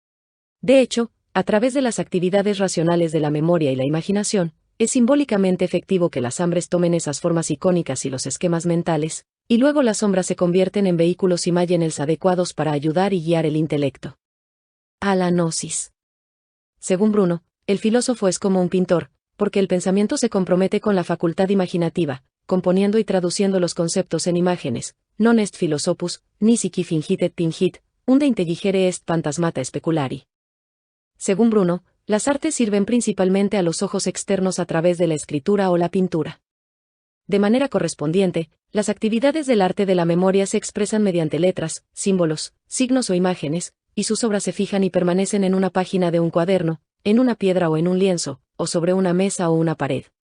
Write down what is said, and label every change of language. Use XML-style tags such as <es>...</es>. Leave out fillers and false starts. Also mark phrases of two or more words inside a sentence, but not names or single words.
<es>De hecho, a través de las actividades racionales de la memoria y la imaginación, es simbólicamente efectivo que las hambres tomen esas formas icónicas y los esquemas mentales, y luego las sombras se convierten en vehículos imágenes adecuados para ayudar y guiar el intelecto. A la gnosis. Según Bruno, el filósofo es como un pintor, porque el pensamiento se compromete con la facultad imaginativa, componiendo y traduciendo los conceptos en imágenes.</es> <la>Non est philosophus, nisic fingit et tingit, unde intelligere est phantasmata speculari.</la> <es>Según Bruno, las artes sirven principalmente a los ojos externos a través de la escritura o la pintura. De manera correspondiente, las actividades del arte de la memoria se expresan mediante letras, símbolos, signos o imágenes, y sus obras se fijan y permanecen en una página de un cuaderno, en una piedra o en un lienzo, o sobre una mesa o una pared.</es>